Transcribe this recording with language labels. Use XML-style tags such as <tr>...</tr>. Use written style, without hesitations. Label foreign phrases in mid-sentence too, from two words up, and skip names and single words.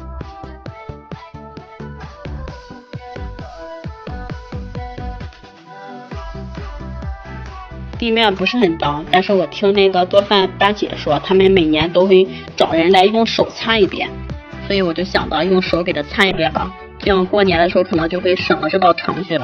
<zh>地面不是很髒，但是我聽那個做飯大姐說，他們每年都會找人來用手擦一遍，所以我就想到用手給它擦一遍吧，這樣過年的時候可能就會省了這道程序了。</zh>